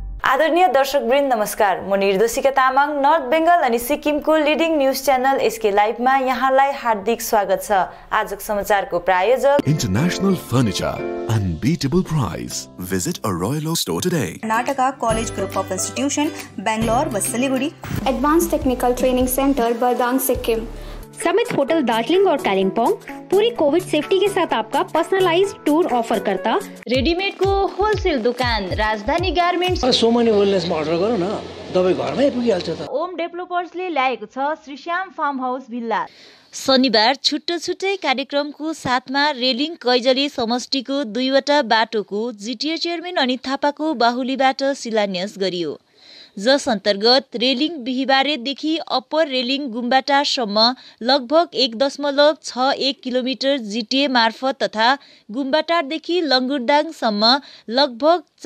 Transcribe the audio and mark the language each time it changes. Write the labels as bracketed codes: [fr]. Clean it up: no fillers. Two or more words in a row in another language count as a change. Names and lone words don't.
[ne] आदरणीय दर्शकवृन्द नमस्कार। म निर्दोषिका तामाङ नर्थ बेंगल अनि सिक्किमको [en] leading news channel [ne] एसके लाइभमा यहाँलाई हार्दिक स्वागत छ। आजको समाचारको प्रायोजक [en] International Furniture, unbeatable price. Visit a Royal Oak store today. [hi] कर्नाटका कॉलेज ग्रुप ऑफ इंस्टीट्यूशन बेंगलोर व सिलीगुड़ी, एडवांस टेक्निकल ट्रेनिंग सेंटर बरदांग सिक्किम, समित होटल दार्जिलिंग और कालिम्पोंग पूरी [en] covid safety [hi] के साथ आपका [en] personalized tour [hi] ऑफर करता। [ne] रेडीमेड को होलसेल दुकान राजधानी गार्मेन्ट्स। सोमनी वेलनेसमा अर्डर गरौँ न, दबाई घरमै पुगिहाल्छ त। ओम डेभलपर्सले ल्याएको छ श्रीश्याम फार्म हाउस भिल्ला। शनिबार छुट्टो छुट्टै कार्यक्रमको साथमा रेलिङ कैजली समष्टिको 2वटा बाटोको जिटिए चेयरम्यान अनित थापाको बाहुलीबाट शिलान्यास गरियो, जस अन्तर्गत रेलिङ बिहिबारेदेखि अप्पर रेलिङ गुम्बाटारसम्म लगभग 1.61 किलोमिटर जिटिए मार्फत तथा गुम्बाटारदेखि लङ्गुरदाङसम्म लगभग